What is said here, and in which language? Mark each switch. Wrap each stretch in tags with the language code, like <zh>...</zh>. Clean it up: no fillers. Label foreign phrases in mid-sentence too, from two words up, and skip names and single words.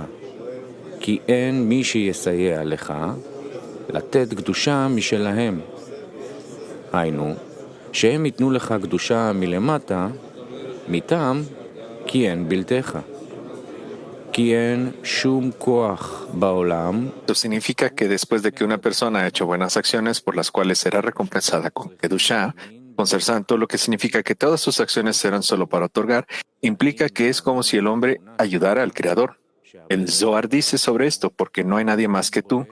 <he>כי אין מי שיסייע לך לתת קדושה משלהם. היינו, שהם ייתנו לך קדושה מלמטה, מטעם כי אין בלתך. כי אין שום כוח בעולם.</he> <es>Esto significa que después de que una persona ha hecho buenas acciones por las cuales será recompensada con Kedushá, con ser santo, lo que significa que todas sus acciones serán solo para otorgar, implica que es como si el hombre ayudara al Creador. El Zohar dice sobre esto, porque no hay nadie más que tú.</es>